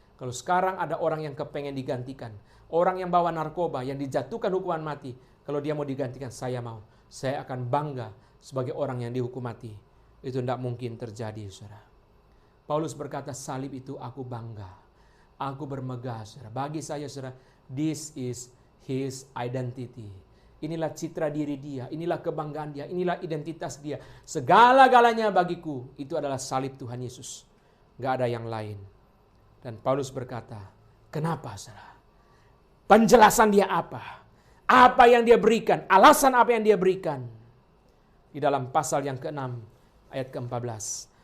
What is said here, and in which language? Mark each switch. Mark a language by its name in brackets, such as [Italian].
[Indonesian] Kalau sekarang ada orang yang kepengen digantikan. Orang yang bawa narkoba, yang dijatuhkan hukuman mati. Kalau dia mau digantikan, saya mau. Saya akan bangga sebagai orang yang dihukum mati. Itu tidak mungkin terjadi, saudara. Paulus berkata, salib itu aku bangga. Aku bermegah, saudara. Bagi saya, saudara, [English] this is his identity. [Indonesian] Inilah citra diri dia. Inilah kebanggaan dia. Inilah identitas dia. Segala-galanya bagiku, itu adalah salib Tuhan Yesus. Gak ada yang lain. Dan Paulus berkata, kenapa, saudara? Penjelasan dia apa? Apa yang dia berikan? Alasan apa yang dia berikan? Di dalam pasal yang ke-6, ayat ke-14.